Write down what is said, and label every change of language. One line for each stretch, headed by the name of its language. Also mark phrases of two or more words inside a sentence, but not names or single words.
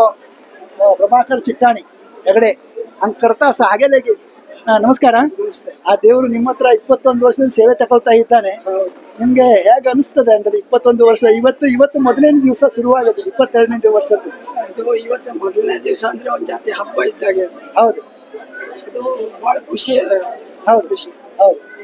Konkani: हो प्रभाकर चिट्टाणी हेगडे हांगा करता आसा हागे लेगीत नमस्कार।
Kannada: ಆ ದೇವರು ನಿಮ್ಮ ಹತ್ರ 21 ವರ್ಷದ ಸೇವೆ ತಗೊಳ್ತಾ ಇದ್ದಾನೆ। ನಿಮಗೆ ಹೇಗೆ ಅನಿಸ್ತದೆ ಅಂದ್ರೆ 21 ವರ್ಷ ಇವತ್ತು ಮೊದಲನೇ ದಿವಸ ಶುರುವಾಗಿದೆ 22ನೇ ವರ್ಷದ್ದು ಇವತ್ತು ಮೊದಲನೇ ದಿವಸ ಅಂದ್ರೆ ಒಂದು ಜಾತಿ ಹಬ್ಬ ಇದ್ದಾಗೆ। ಹೌದು, ಅದು ಬಹಳ ಖುಷಿ। ಹೌದು ಖುಷಿ, ಹೌದು।